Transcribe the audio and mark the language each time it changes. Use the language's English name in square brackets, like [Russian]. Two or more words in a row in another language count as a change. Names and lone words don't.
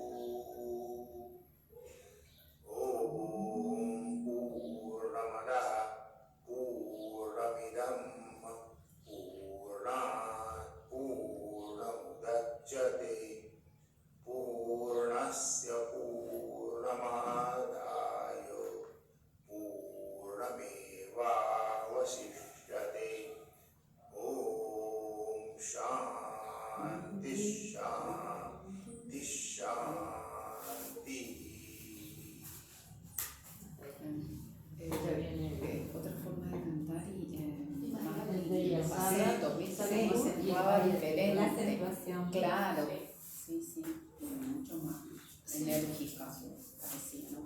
[Sanskrit] ॐ पूर्णमदः पूर्णमिदं पूर्णात् पूर्णमुदच्यते पूर्णस्य पूर्णमादाय पूर्णमेवावशिष्यते। ॐ शान्ति शान्ति शान्ति। [Spanish] Ella viene de otra forma de cantar y más de pasito, ¿viste? Como acentuaba diferente. La acentuación. Claro, sí, sí, mucho más enérgica, parecía, ¿no?